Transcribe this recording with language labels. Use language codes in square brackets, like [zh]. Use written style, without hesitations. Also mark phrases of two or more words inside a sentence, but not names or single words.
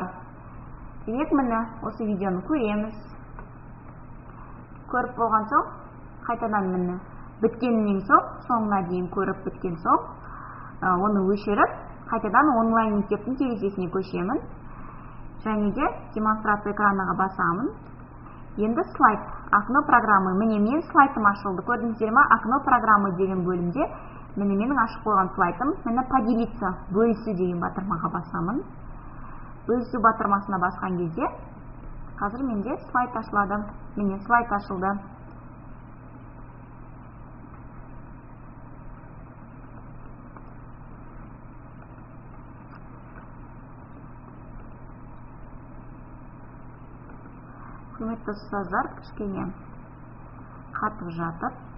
[kk] Демек, міне осы видеоны көреміз. Көріп болған соң, қайтадан міне біткеннен соң, соңына дейін көріп біткен соң, оны өшіріп, қайтадан онлайн мектептің терезесіне көшемін. Және де демонстрация экраныға басамын. Енді слайд, [ru] окно программы. [kk] Міне, мен слайдым ашылды. Көрдіңіздер ме? [ru] Окно программы [kk] деген бөлімде міне менің ашық қойған слайдым. Міне поделиться, бөлісу деген батырмаға басамын. Бөлісу батырмасына басқан кезде, қазір менде слайд ашылады. Міне слайд ашылды. Құрметті ұстаздар, кішкене қатып жатыр.